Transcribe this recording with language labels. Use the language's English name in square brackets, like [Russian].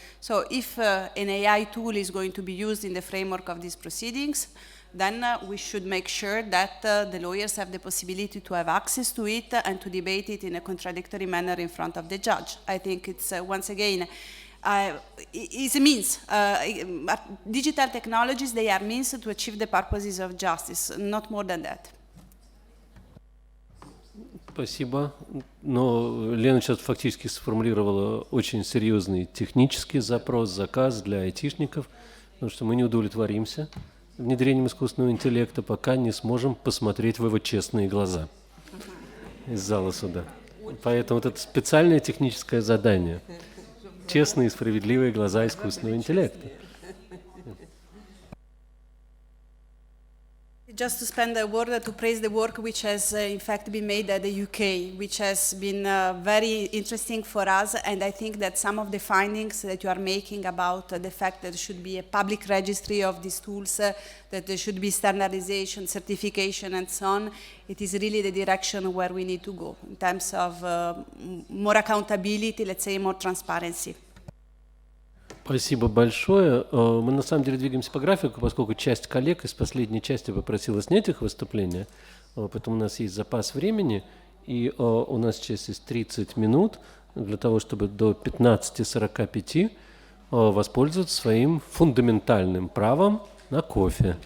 [English] So if an AI tool is going to be used in the framework of these proceedings, then we should make sure that the lawyers have the possibility to have access to it and to debate it in a contradictory manner in front of the judge. I think it's, once again, is a means. Digital technologies, they are means to achieve the purposes of justice, not more than that. [Russian] Спасибо. Но Лена сейчас фактически сформулировала очень серьезный технический запрос, заказ для айтишников, потому что мы не удовлетворимся внедрением искусственного интеллекта, пока не сможем посмотреть в его честные глаза из зала суда. Поэтому вот это специальное техническое задание. Честные и справедливые глаза искусственного интеллекта. [English] Just to spend a word to praise the work which has in fact been made at the UK, which has been very interesting for us, and I think that some of the findings that you are making about the fact that there should be a public registry of these tools, that there should be standardization, certification, and so on, it is really the direction where we need to go in terms of more accountability, let's say more transparency. [Russian] Спасибо большое. Мы на самом деле двигаемся по графику, поскольку часть коллег из последней части попросила снять их выступления, поэтому у нас есть запас времени, и у нас сейчас есть 30 минут для того, чтобы до 15:45 воспользоваться своим фундаментальным правом на кофе.